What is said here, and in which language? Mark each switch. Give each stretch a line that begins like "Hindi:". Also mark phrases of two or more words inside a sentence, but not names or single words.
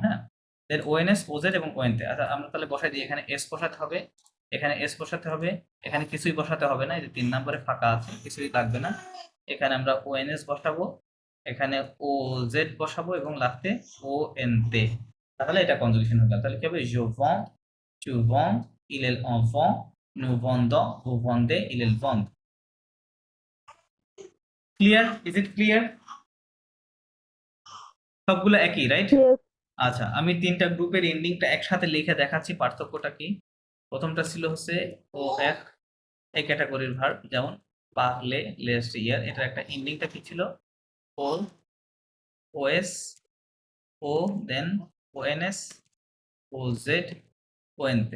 Bangla: হ্যাঁ, দেন ওএনএস, ওজেড এবং ওএন তে। আচ্ছা, আমরা তাহলে বসাই দিই। এখানে এস বসাতে হবে, এখানে এস বসাতে হবে, এখানে কিছুই বসাতে হবে না, এই যে 3 নম্বরে ফাঁকা আছে, কিছুই লাগবে না। এখানে আমরা ওএনএস বসাবো, এখানে ও জেড বসাবো এবং লাস্টে ও এন তে। তাহলে এটা কনজুগেশন হলো। তাহলে কি হবে?
French: je vends, tu vends, il en vend, Nous vendons, vous vendez, ils vendent.
English: Clear? Is it clear?
Bangla: সবগুলো একই, রাইট?
English: Yes.
Bangla: আচ্ছা, আমি তিনটা গ্রুপের এন্ডিংটা একসাথে লিখে দেখাচ্ছি পার্থক্যটা কি। প্রথমটা ছিল হচ্ছে ও এক, এই ক্যাটাগরির ভার্ব, যেমন পারলে, লেস্ট ইয়ার, এটার একটা এন্ডিংটা কি ছিল? ও, ওএস, ও, দেন ওএনএস, ও জেড, ওএনতে।